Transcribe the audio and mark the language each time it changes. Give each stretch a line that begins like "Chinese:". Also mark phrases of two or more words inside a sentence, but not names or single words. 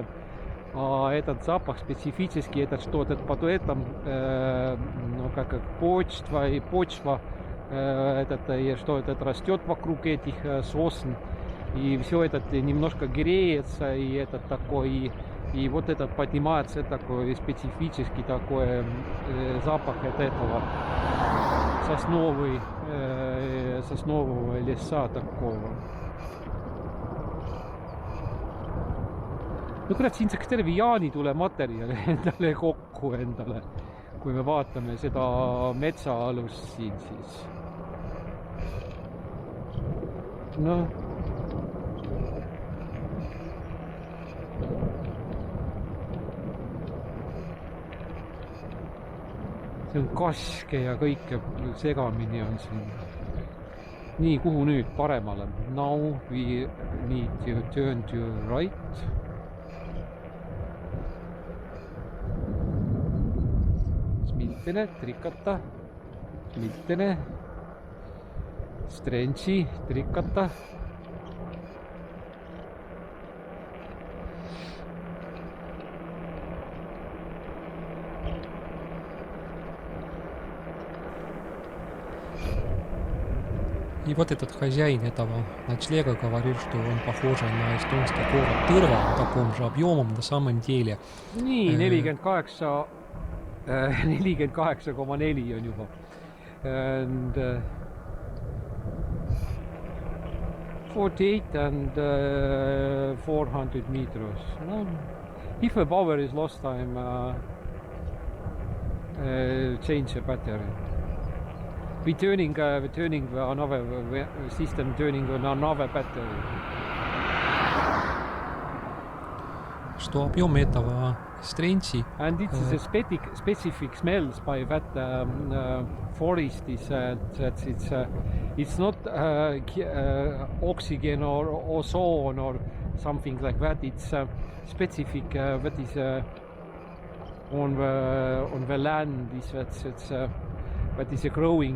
Russian: А этот запах специфический, это что-то под этим, ну, как почва и почва, что этот растет вокруг этих сосен. И все это немножко греется, и этот такой, и вот этот поднимается такой специфический такой запах от этого соснового леса такого.
Estonian: No kurat, siin saaks terve jaanitule materjali endale kokku endale, kui me vaatame seda metsaalust siin siis. Noh. See on kaske ja kõike segamini on siin. Nii, kuhu nüüd paremale?
English: Now we need to turn to right. Smiltene, trikata. Smiltene. Strensi, trikata.
Russian: И вот этот хозяин этого ночлега говорил, что он похож на эстонский город Tõrva, таком же объемом на самом деле.
Estonian: Nii, 48,4 on juba.
English: And 48 and 400 meters. No, if a power is lost time, change the battery. We're turning another system, turning another battery.
Russian: Что объем этого стренчи.
English: And it's a specific smells by that forest is that it's not oxygen or ozone or something like that. It's specific that is on the land is that is growing.